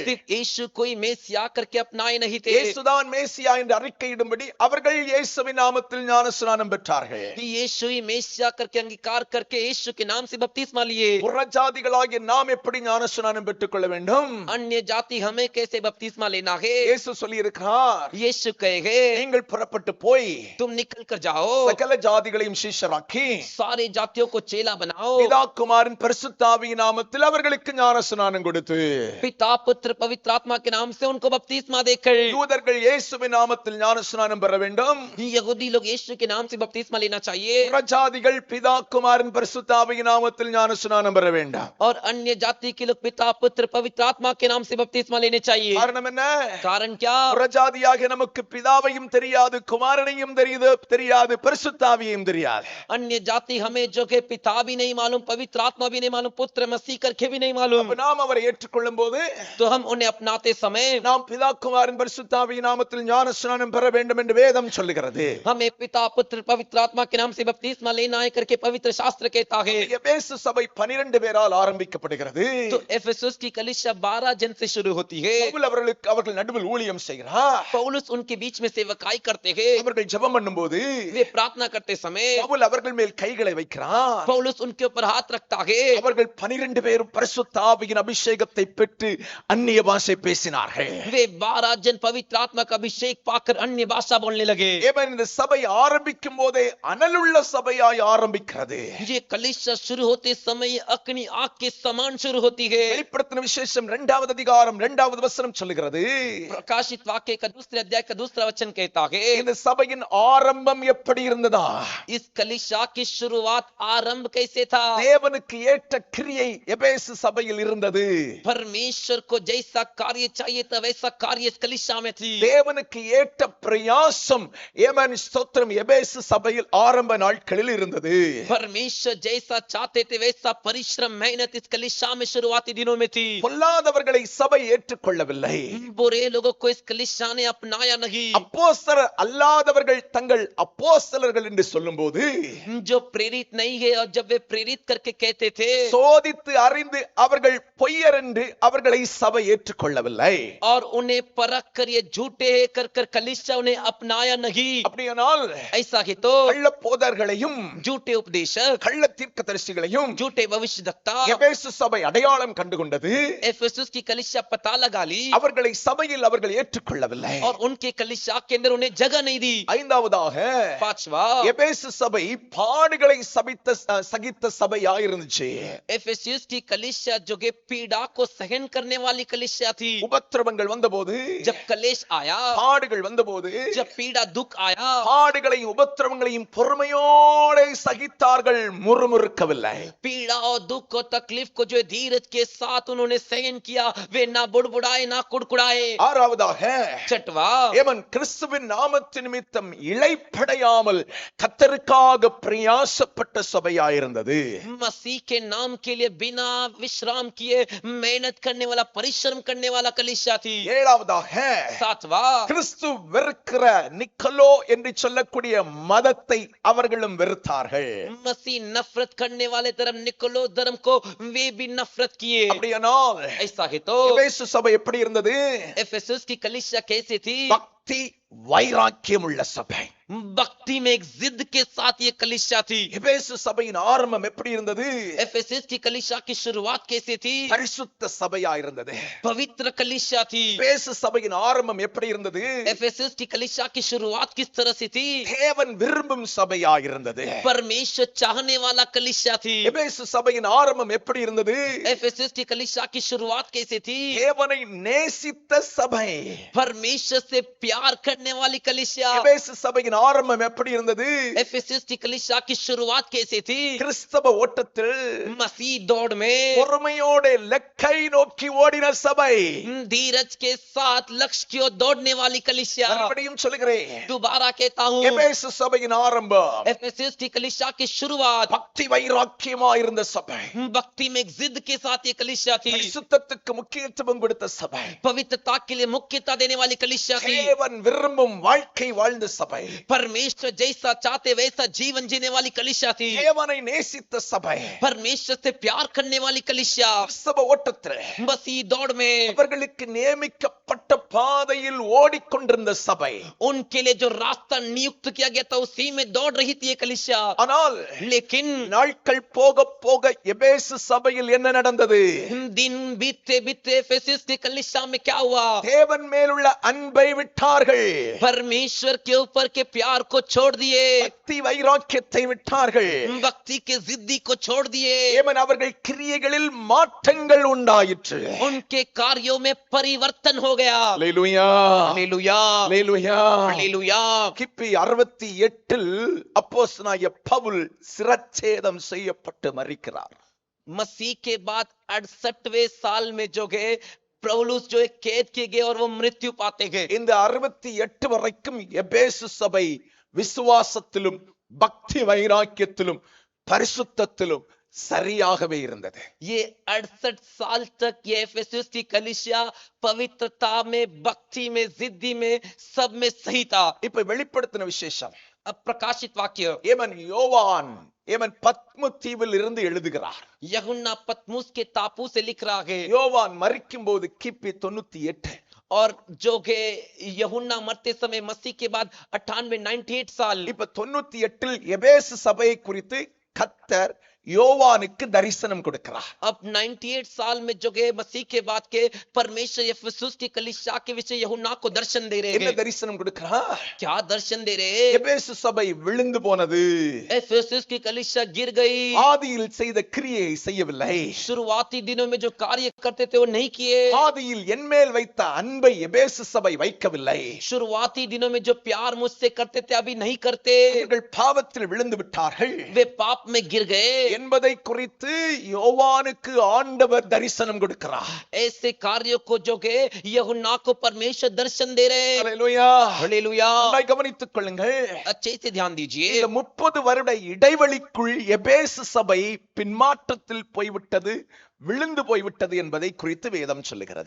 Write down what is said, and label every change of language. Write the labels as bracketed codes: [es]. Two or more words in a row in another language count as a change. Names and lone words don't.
[hi] सिर्फ यीशु कोई मेसिया करके अपनाए नहीं थे. [ta] இயேசுதான் மேசியா என்று அறிக்கையிடும்படி அவர்கள் இயேசுவின் நாமத்தில் ஞானஸ்நானம் பெற்றார்கள். [hi] यीशु ही मेसिया करके अंगीकार करके यीशु के नाम से बपतिस्मा लिए. [ta] புறஜாதிகளாகிய நாம் எப்படி ஞானஸ்நானம் பெற்றுக் கொள்ள வேண்டும்? [hi] अन्य जाति हमें कैसे बपतिस्मा लेना है? [ta] இயேசு சொல்லி இருக்கிறார், [hi] यीशु कहे, [ta] நீங்கள் புறப்பட்டு போய் [hi] तुम निकल कर जाओ, [ta] சகல ஜாதிகளையும் சீஷராக்கி [hi] सारे जातियों को चेला बनाओ. [ta] பிதா குமாரன் பரிசுத்த ஆவியின் நாமத்தில் அவர்களுக்கு ஞானஸ்நானம் கொடுத்து [hi] पिता पुत्र पवित्र आत्मा के नाम से उनको बपतिस्मा देकर. [ta] யூதர்கள் இயேசுவின் நாமத்தில் ஞானஸ்நானம் பெற வேண்டும். [hi] यहूदी लोग यीशु के नाम से बपतिस्मा लेना चाहिए. [ta] புறஜாதிகள் பிதா குமாரன் பரிசுத்த ஆவியின் நாமத்தில் ஞானஸ்நானம் பெற வேண்டாம். [hi] और अन्य जाति के लोग पिता पुत्र पवित्र आत्मा के नाम से बपतिस्मा लेने चाहिए. [ta] காரணம் என்ன? [hi] कारण क्या? [ta] புறஜாதியாக நமக்கு பிதாவையும் தெரியாது, குமாரனையும் தெரியாது, பரிசுத்த ஆவியையும் தெரியாது. [hi] अन्य जाति हमें जो के पिता भी नहीं मालूम, पवित्र आत्मा भी नहीं मालूम, पुत्र मसीह करके भी नहीं मालूम. [ta] அப்ப நாம் அவரை ஏற்றுக்கொள்ளும் போது [hi] तो हम उन्हें अपनाते समय [ta] நாம் பிதா குமாரன் பரிசுத்த ஆவியின் நாமத்தில் ஞானஸ்நானம் பெற வேண்டும் என்று வேதம் சொல்லுகிறது. [hi] हमें पिता पुत्र पवित्र आत्मा के नाम से बपतिस्मा लेना है करके पवित्र शास्त्र कहता है. [ta] எபேசு சபை 12 பேரால் ஆரம்பிக்கப்படுகிறது. [hi] तो एफेसुस की कलीसिया 12 जन से शुरू होती है. [ta] பவுல் அவர்கள் நடுவில் ஊழியம் செய்கிறார். [hi] पौलुस उनके बीच में सेवकाई करते हैं. [ta] அவர்கள் ஜெபம் பண்ணும்போது [hi] वे प्रार्थना करते समय [ta] பவுல் அவர்கள் மேல் கைகளை வைக்கிறார். [hi] पौलुस उनके ऊपर हाथ रखता है. [ta] அவர்கள் 12 பேரும் பரிசுத்த ஆவியின் அபிஷேகத்தை பெற்று அந்நிய பாஷை பேசினார்கள். [hi] वे 12 जन पवित्र आत्मा का अभिषेक पाकर अन्य भाषा बोलने लगे. [ta] இந்த சபை ஆரம்பிக்கும் போதே அனலுள்ள சபையாய் ஆரம்பிக்கிறது. [hi] ये कलीसिया शुरू होते समय अग्नि आग के समान शुरू होती है. [ta] வெளிப்படுத்தின விசேஷம் 2வது அதிகாரம் 2வது வசனம் சொல்லுகிறது, [hi] प्रकाशित वाक्य का दूसरे अध्याय का दूसरा वचन कहता है, [ta] இந்த சபையின் ஆரம்பம் எப்படி இருந்ததா? [hi] इस कलीसिया की शुरुआत आरंभ कैसे था? [ta] தேவனுக்கு ஏற்ற கிரியை எபேசு சபையில் இருந்தது. [hi] परमेश्वर को जैसा कार्य चाहिए था वैसा कार्य इस कलीसिया में थी. [ta] தேவனுக்கு ஏற்ற பிரயாசம் ஸ்தோத்திரம் எபேசு சபையில் ஆரம்ப நாட்களில் இருந்தது. [hi] परमेश्वर जैसा चाहते थे वैसा परिश्रम मेहनत इस कलीसिया में शुरुआती दिनों में थी. [ta] பொல்லாதவர்களை சபை ஏற்றுக்கொள்ளவில்லை. [hi] बुरे लोगों को इस कलीसिया ने अपनाया नहीं. [ta] அப்போஸ்தலர் அல்லாதவர்கள் தங்கள் அப்போஸ்தலர்கள் என்று சொல்லும்போது [hi] जो प्रेरित नहीं है और जब वे प्रेरित करके कहते थे, [ta] சோதித்து அறிந்து அவர்கள் பொய்யர் என்று அவர்களை சபை ஏற்றுக்கொள்ளவில்லை. [hi] और उन्हें परख कर ये झूठे है कर कर कलीसिया उन्हें अपनाया नहीं. [ta] அப்படியானால் [hi] ऐसा ही तो [ta] கள்ள போதகர்களையும் [hi] झूठे उपदेशक, [ta] கள்ள தீர்க்கதரிசிகளையும் [hi] झूठे भविष्यवक्ता [ta] எபேசு சபை அடையாளம் கண்டுகொண்டது. [hi] एफेसुस की कलीसिया पता लगा ली [ta] அவர்களை சபையில் அவர்கள் ஏற்றுக்கொள்ளவில்லை. [hi] और उनके कलीसिया के अंदर उन्हें जगह नहीं दी. [ta] ஐந்தாவதாக [hi] पांचवा, [ta] எபேசு சபை பாடுகளை சகித்த சபையாக இருந்துச்சு. [hi] एफेसुस की कलीसिया जो कि पीड़ा को सहन करने वाली कलीसिया थी. [ta] உபத்திரவங்கள் வந்தபோது, [hi] जब कलेश आया, [ta] பாடுகள் வந்தபோது, [hi] जब पीड़ा दुख आया, [ta] பாடுகளையும் உபத்திரவங்களையும் பொறுமையோடு சகித்தார்கள், முறுமுறுக்கவில்லை. [hi] पीड़ा और दुख और तकलीफ को जो धीरज के साथ उन्होंने सहन किया. वे ना बुड़बुड़ाए ना कुड़कुड़ाए। [ta] ஆறாவதாக [hi] छठवा, [ta] ஏமன் கிறிஸ்துவின் நாமத்தின் நிமித்தம் இளைப்படையாமல் கர்த்தருக்காக பிரயாசப்பட்ட சபையாயிருந்தது. [hi] मसीह के नाम के लिए बिना विश्राम किए मेहनत करने वाला, परिश्रम करने वाला कलीसिया थी। [ta] ஏழாவதாக [hi] सातवा, [ta] கிறிஸ்து வெறுக்கிற நிக்கலோ என்று சொல்லக்கூடிய மதத்தை அவர்களும் வெறுத்தார்கள். [hi] मसीह नफरत करने वाले धर्म निकोलो धर्म को वे भी नफरत किए। [ta] அப்படியானால் [hi] ऐसा है तो [ta] எபேசு சபை எப்படி இருந்தது? [hi] एफेसस की कलीसिया कैसी थी? [ta] பக்தி வைராக்கியம் உள்ள சபை. [hi] भक्ति में एक जिद के साथ ये कलीसिया थी। [ta] எபேசு சபையின் ஆரம்பம் எப்படி இருந்தது? [hi] एफेसस की कलीसिया की शुरुआत कैसे थी? [ta] பரிசுத்த சபையா இருந்தது. [hi] पवित्र कलीसिया थी। [ta] எபேசு சபையின் ஆரம்பம் எப்படி இருந்தது? [hi] एफेसस की कलीसिया की शुरुआत किस तरह से थी? [ta] தேவன் விரும்பும் சபையா இருந்தது. [hi] परमेश्वर चाहने वाला कलीसिया थी। [ta] எபேசு சபையின் ஆரம்பம் எப்படி இருந்தது? [hi] एफेसस की कलीसिया की शुरुआत कैसे थी? [ta] தேவனை நேசித்த சபை. [hi] परमेश्वर से प्यार करने वाली कलीसिया। [ta] எபேசு சபையின் ஆரம்பம் எப்படி இருந்தது? [hi] एफेसस की कलीसिया की शुरुआत कैसे थी? [ta] கிறிஸ்தவ ஓட்டத்தில் [hi] मसीह दौड़ में [ta] பொறுமையோட லக்கை நோக்கி ஓடின சபை. [hi] धीरज के साथ लक्ष्य की ओर दौड़ने वाली कलीसिया। [ta] மறுபடியும் சொல்லுகிறேன், [hi] दोबारा कहता हूँ, [ta] எபேசு சபையின் ஆரம்பம் [hi] एफेसस की कलीसिया की शुरुआत [ta] பக்தி வைராக்கியமா இருந்த சபை. [hi] भक्ति में एक जिद के साथ ये कलीसिया थी। [ta] பரிசுத்தத்துக்கு முக்கியத்துவம் கொடுத்த சபை. [hi] पवित्रता के लिए मुख्यता देने वाली कलीसिया थी। [ta] தேவன் விரும்பும் வாழ்க்கை வாழ்ந்த சபை. [hi] परमेश्वर जैसा चाहते वैसा जीवन जीने वाली कलीसिया थी। [ta] தேவனை நேசித்த சபை. [hi] परमेश्वर से प्यार करने वाली कलीसिया। [ta] கிறிஸ்தவ ஓட்டத்தில் [hi] मसीह दौड़ में [ta] அவர்களுக்கு நியமிக்கப்பட்ட பாதையில் ஓடிக்கொண்டிருந்த சபை. [hi] उनके लिए जो रास्ता नियुक्त किया गया था उसी में दौड़ रही थी ये कलीसिया। [ta] ஆனால் [hi] लेकिन [ta] நாட்கள் போக போக எபேசு சபையில் என்ன நடந்தது? [hi] दिन बीतते बीतते एफेसस की कलीसिया में क्या हुआ? [ta] தேவன் மேலுள்ள அன்பை விட்டார்கள். [hi] परमेश्वर के ऊपर के प्यार को छोड़ दिए। [ta] பக்தி வைராக்கியத்தை விட்டார்கள். [hi] भक्ति के जिद्दी को छोड़ दिए। [ta] ஏமன் அவர்கள் கிரியைகளில் மாற்றங்கள் உண்டாயிற்று. [hi] उनके कार्यों में परिवर्तन हो गया। [ta] அல்லேலூயா, [hi] हालेलुया, [ta] அல்லேலூயா. [hi] हालेलुया। [ta] கிபி 68 அப்போஸ்தலனாகிய பவுல் சிரச்சேதம் செய்யப்பட்டு மரிக்கிறார். [hi] मसीह के बाद 68वें साल में जो गए पौलुस जो एक कैद किए गए और वो मृत्यु पाते गए। [ta] இந்த 68 வரைக்கும் எபேசு சபை விசுவாசத்திலும் பக்தி வைராக்கியத்திலும் பரிசுத்தத்திலும் சரியாகவே இருந்தது. [hi] ये 68 साल तक ये एफेसस की कलीसिया पवित्रता में, भक्ति में, जिद्दी में, सब में सही था। [ta] இப்ப வெளிப்படுத்தின விசேஷம், [hi] अब प्रकाशित वाक्य, [ta] ஏமன் யோவான் ஏமன் பத்மு தீவில் இருந்து எழுதுகிறார். [hi] यूहन्ना पतमुस के टापू से लिख रहा है। [ta] யோவான் மரிக்கும் போது கிபி 98. [hi] और जो के यूहन्ना मरते समय मसीह के बाद 98 साल। [ta] இப்ப 98 எபேசு சபையை குறித்து கர்த்தர் யோவானுக்கு தரிசனம் கொடுக்கிறார். [hi] अब 98 साल में जो गए मसीह के बाद के परमेश्वर एफेसस की कलीसिया के विषय यूहन्ना को दर्शन दे रहे [ta] என்ன [hi] हैं। [ta] தரிசனம் கொடுக்கிறார்? [hi] क्या दर्शन दे रहे? [ta] எபேசு சபை விழுந்து போனது. [hi] एफेसस की कलीसिया गिर गई। [ta] ஆதியில் செய்த கிரியை செய்யவில்லை. [hi] शुरुआती दिनों में जो कार्य करते थे वो नहीं किए। [ta] ஆதியில் என்மேல் வைத்த அன்பை எபேசு சபை வைக்கவில்லை. [hi] शुरुआती दिनों में जो प्यार मुझसे करते थे अभी नहीं करते। [ta] அவர்கள் பாவத்தில் விழுந்து விட்டார்கள் [hi] वे पाप में गिर गए [ta] என்பதை குறித்து யோவானுக்கு ஆண்டவர் தரிசனம் கொடுக்கிறார். [hi] ऐसे कार्यों को जो के यूहन्ना को परमेश्वर दर्शन दे रहे हैं। [ta] அல்லேலூயா. [hi] हालेलुया। [ta] நன்றாய் கவனித்துக் கொள்ளுங்கள். [hi] अच्छे से ध्यान दीजिए। [ta] இந்த 30 வருட இடைவெளிக்குள் எபேசு சபை பின்மாற்றத்தில் போய்விட்டது, விழுந்து போய்விட்டது என்பதை குறித்து வேதம் சொல்லுகிறது.